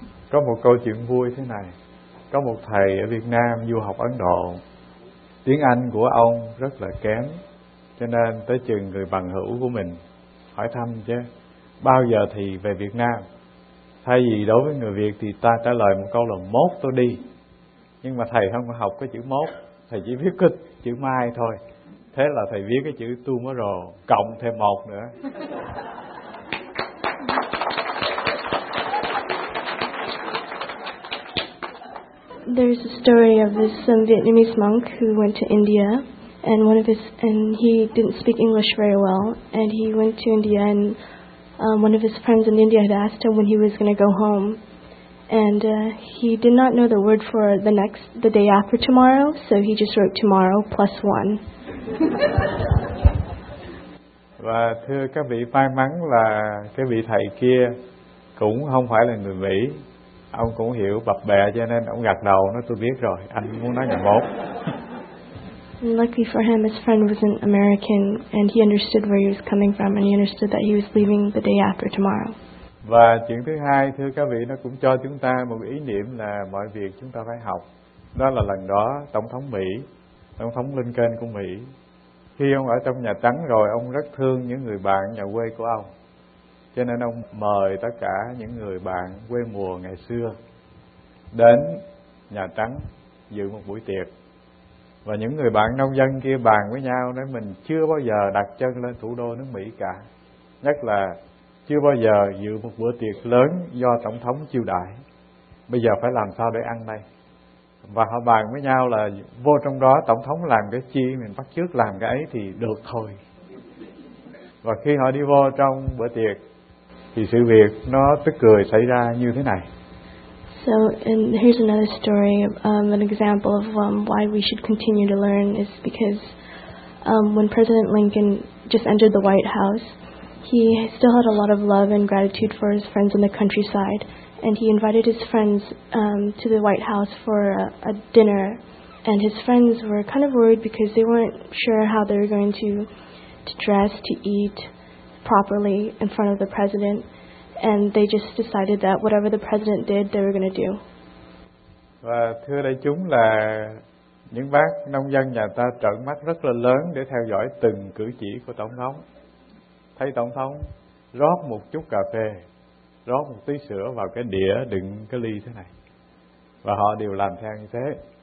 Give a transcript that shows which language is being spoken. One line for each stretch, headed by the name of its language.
Vietnamese: Có một câu chuyện vui thế này. Có một thầy ở Việt Nam du học Ấn Độ. Tiếng Anh của ông rất là kém. Cho nên tới chừng người bằng hữu của mình hỏi thăm chứ, bao giờ thì về Việt Nam? Thay vì đối với người Việt thì ta trả lời một câu là mốt tôi đi. Nhưng mà thầy không có học cái chữ mốt, thầy chỉ viết cái chữ mai thôi. Thế là thầy viết cái chữ tomorrow cộng thêm một nữa.
English: There's a story of this Vietnamese monk who went to India, and one of his and he didn't speak English very well, and he went to India, and one of his friends in India had asked him when he was going to go home, and he did not know the word for the next the day after tomorrow, so he just wrote tomorrow plus one.
Vietnamese: Và thưa các vị, may mắn là cái vị thầy kia cũng không phải là người Mỹ. Ông cũng hiểu bập bẹ cho nên ông gật đầu nói tôi biết rồi, anh muốn nói nhà mốt.
English: Luckily for him, his friend was an American and he understood where he was coming from and he understood that he was leaving the day after tomorrow.
Vietnamese: Và chuyện thứ hai, thưa các vị, nó cũng cho chúng ta một ý niệm là mọi việc chúng ta phải học. Đó là lần đó Tổng thống Mỹ, Tổng thống Lincoln của Mỹ, khi ông ở trong Nhà Trắng rồi, ông rất thương những người bạn nhà quê của ông. Cho nên ông mời tất cả những người bạn quê mùa ngày xưa đến Nhà Trắng dự một buổi tiệc. Và những người bạn nông dân kia bàn với nhau nói mình chưa bao giờ đặt chân lên thủ đô nước Mỹ cả. Nhất là chưa bao giờ dự một bữa tiệc lớn do Tổng thống chiêu đãi. Bây giờ phải làm sao để ăn đây? Và họ bàn với nhau là vô trong đó Tổng thống làm cái chi mình bắt chước làm cái ấy thì được thôi. Và khi họ đi vô trong bữa tiệc, thì sự việc nó tức cười xảy ra như thế này.
English: So, and here's another story, an example of why we should continue to learn is because when President Lincoln just entered the White House, he still had a lot of love and gratitude for his friends in the countryside, and he invited his friends to the White House for a dinner, and his friends were kind of worried because they weren't sure how they were going to dress, to eat properly in front of the president, and they just decided that whatever the president did, they were going to do.
Vietnamese: Và thưa đại chúng là những bác nông dân nhà ta trợn mắt rất là lớn để theo dõi từng cử chỉ của tổng thống. Thấy tổng thống rót một chút cà phê, rót một tí sữa vào cái đĩa đựng cái ly thế này, và họ đều làm theo như thế.